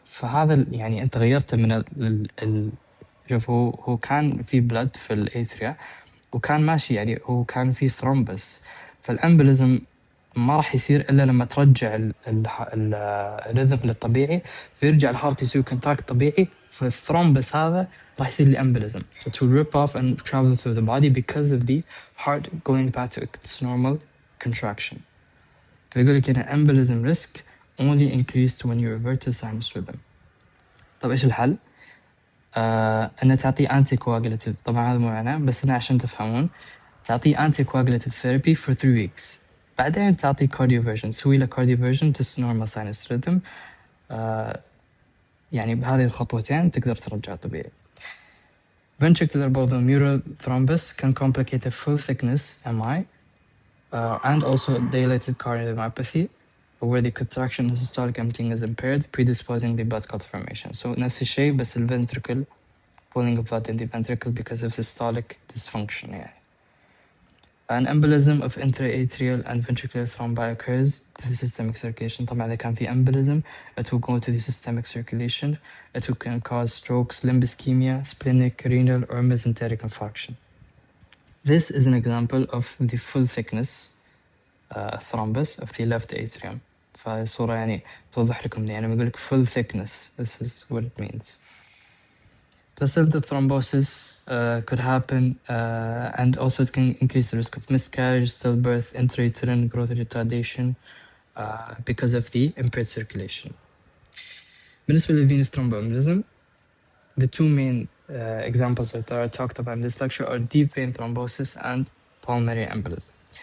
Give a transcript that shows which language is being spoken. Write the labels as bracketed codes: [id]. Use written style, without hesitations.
[ar] فهذا يعني أنت غيرته من شوف هو كان في blood في الاتريا وكان ماشي، يعني هو كان في thrombus. فالأمبوليزم ما راح يصير إلا لما ترجع الرhythm للطبيعي، فيرجع الهارت يسوي كونتاكت طبيعي، فالثرومبس هذا راح يصير لي embolism. [en] It will rip off and travel through the body because of the heart going back to its normal contraction. [ar] فيقول لك هنا [en] embolism risk only increased when you revert to sinus rhythm. [ar] طب إيش الحل؟ أن تعطي anticoagulative. طبعا هذا مو معناه، بس أنا عشان تفهمون، تعطي [en] anticoagulative therapy for 3 weeks. [ar] بعدين تعطي [en] cardioversion، [ar] سوي له [en] cardioversion to normal sinus rhythm. [ar] يعني بهذه الخطوتين تقدر ترجع طبيعي. [en] Ventricular [ar] برضو [en] mural thrombus can complicate a full thickness MI and also dilated cardiomyopathy, where the contraction and systolic emptying is impaired, predisposing the blood clot formation. So [ar] نفس الشيء بس [en] ventricle pulling of blood in the ventricle because of systolic dysfunction. [ar] يعني. [en] An embolism of intraatrial and ventricular thrombi occurs to the systemic circulation. [ar] طبعا إذا كان في [en] embolism, it will go to the systemic circulation. It can cause strokes, limb ischemia, splenic, renal, or mesenteric infarction. This is an example of the full thickness thrombus of the left atrium. [ar] فالصورة يعني توضح لكم يعني لما يقول لك [en] full thickness, this is what it means. Placental thrombosis could happen, and also it can increase the risk of miscarriage, stillbirth, intrauterine growth retardation because of the impaired circulation. [ar] بالنسبة [en] للvenous thromboembolism, the two main examples that are talked about in this lecture are deep vein thrombosis and pulmonary embolism.